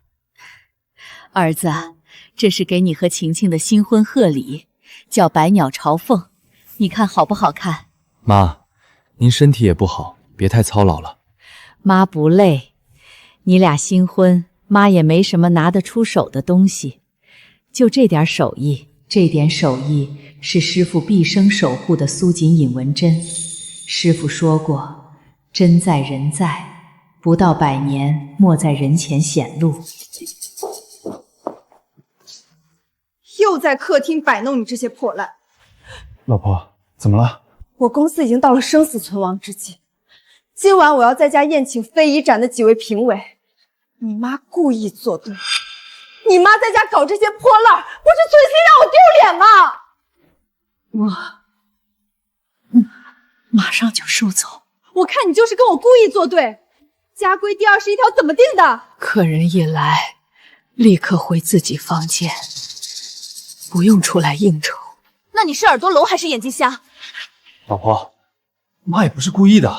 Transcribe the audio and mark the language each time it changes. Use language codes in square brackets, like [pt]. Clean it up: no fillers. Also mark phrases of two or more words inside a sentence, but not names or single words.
[zh] 兒子，這是給你和晴晴的新婚賀禮，叫百鳥朝鳳，你看好不好看？媽，您身體也不好，別太操勞了。媽不累，你倆新婚，媽也沒什麼拿得出手的東西，就這點手藝，這點手藝是師父畢生守護的蘇錦引文針。師父說過，針在人在，不到100年，莫在人前顯露。又在客廳擺弄你這些破爛。老婆，怎麼了？我公司已經到了生死存亡之際，今晚我要在家宴請非遺展的幾位評委。你媽故意作對，你媽在家搞這些破爛，不是存心讓我丟臉嗎？我馬上就收走。我看你就是跟我故意作對。家規第21條怎麼定的？客人一來，立刻回自己房間，不用出來應酬。那你是耳朵聾還是眼睛瞎？老婆，媽也不是故意的。